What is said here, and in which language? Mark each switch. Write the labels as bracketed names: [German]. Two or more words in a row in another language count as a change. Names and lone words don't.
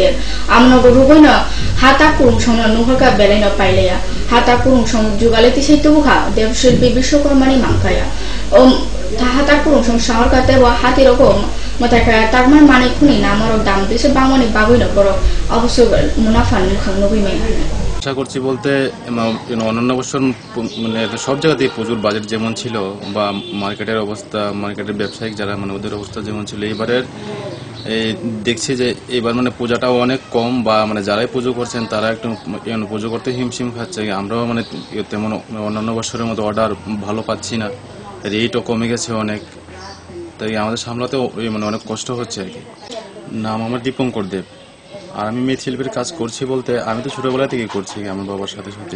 [Kok Borok] Amno guruboi na hata kurung song na nuhorka belai na paileya. Hata kurung song jugaleti sei tubuha debor shilpe bishokormani mangkaya. Hata kurung song shahar kate wa hati rokom matakaya tagman mane khuni namarok dam dese bangmani bagoi na boro obosho munafan mukhang nobui me. [Bangla] আশা করছি বলতে অন্যান্য বছর মানে সব জায়গাতেই প্রচুর বাজেট যেমন ছিল বা মার্কেটের অবস্থা মার্কেটের ব্যবসায়িক যারা মানে ওদের অবস্থা যেমন ছিল এবারের দেখছি যে এবার মানে পূজাটাও অনেক কম বা মানে যারাই পুজো করছেন তারা একটু পুজো করতে হিমশিম খাচ্ছে আমরাও মানে তেমন অন্যান্য বছরের মতো অর্ডার ভালো পাচ্ছি না রেটও কমে গেছে অনেক তাই আমাদের সামলাতেও মানে অনেক কষ্ট হচ্ছে আর কি নাম আমার দীপঙ্কর দেব আর আমি মৃৎশিল্পের কাজ করছি বলতে আমি তো ছোটবেলা থেকে করছি আমার বাবার সাথে সাথেই